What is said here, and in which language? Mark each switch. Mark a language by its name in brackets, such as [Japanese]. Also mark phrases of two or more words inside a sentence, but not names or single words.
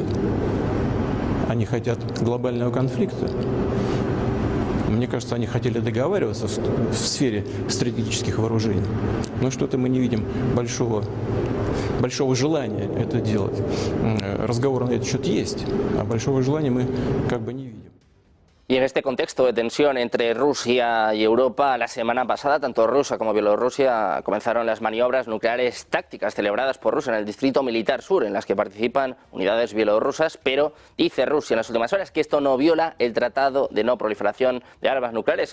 [Russian] Они хотят глобального конфликта. Мне кажется, они хотели договариваться в сфере стратегических вооружений. Но что-то мы не видим большого желания это делать. Разговоры на этот счет есть, а большого желания мы как бы не видим. [Spanish] Y en este contexto de tensión entre Rusia y Europa, la semana pasada, tanto Rusia como Bielorrusia comenzaron las maniobras nucleares tácticas celebradas por Rusia en el Distrito Militar Sur, en las que participan unidades bielorrusas, pero dice Rusia en las últimas horas que esto no viola el Tratado de No Proliferación de Armas Nucleares.